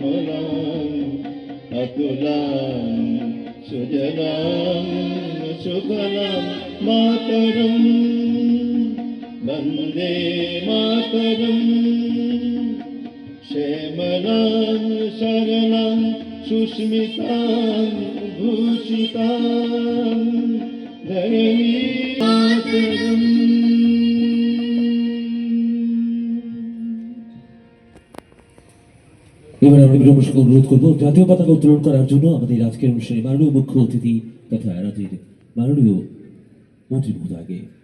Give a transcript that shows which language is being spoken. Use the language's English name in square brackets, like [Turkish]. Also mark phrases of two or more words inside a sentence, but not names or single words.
[Sanskrit] अतुलां सुजलां सुफलां मातरं वन्दे मातरं श्यामलां सरलां सुस्मितां भूषितां धरणीं मातरम्। [Bangla] এবার আমরা বিনম্র অনুরোধ করবো জাতীয় পতাকা উত্তোলন করার জন্য আমাদের আজকের অনুষ্ঠানে মাননীয় মুখ্য অতিথি তথা রাজ্যের মাননীয় মন্ত্রী মহোদয়কে।